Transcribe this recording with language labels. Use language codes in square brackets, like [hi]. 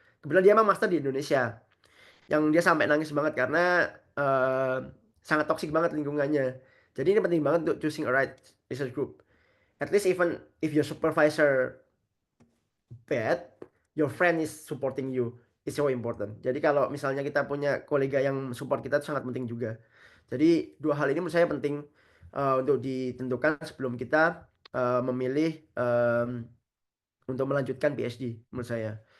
[id] Kebetulan dia emang master di Indonesia, yang dia sampai nangis banget karena sangat toksik banget lingkungannya. Jadi ini penting banget untuk [en] choosing a right research group. At least even if your supervisor bad, your friend is supporting you, is so important. [id] Jadi kalau misalnya kita punya kolega yang support kita itu sangat penting juga. Jadi dua hal ini menurut saya penting untuk ditentukan sebelum kita memilih untuk melanjutkan PhD menurut saya.